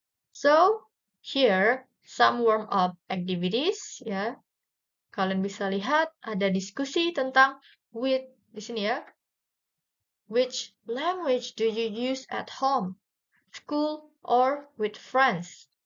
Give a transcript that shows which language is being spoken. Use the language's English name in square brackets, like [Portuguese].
[English] So, here some warm-up activities [Indonesian] ya. Kalian bisa lihat ada diskusi tentang di sini ya. [English] Which language do you use at home, school, or with friends?